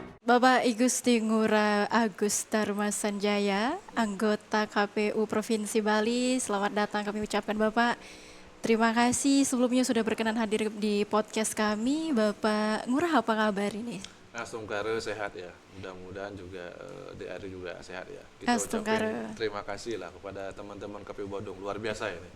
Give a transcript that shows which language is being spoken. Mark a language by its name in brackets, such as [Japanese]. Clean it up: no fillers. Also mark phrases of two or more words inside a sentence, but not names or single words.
[Indonesian] Bapak Igusti Ngurah Agus Dharma Sanjaya, anggota KPU Provinsi Bali, selamat datang kami ucapkan Bapak. Terima kasih sebelumnya sudah berkenan hadir di podcast kami. Bapak Ngurah apa kabar ini? Asungkara sehat ya, mudah-mudahan juga DRI juga sehat ya. Kita ucapin Astungkara. terima kasih lah kepada teman-teman KPU Badung, luar biasa ini.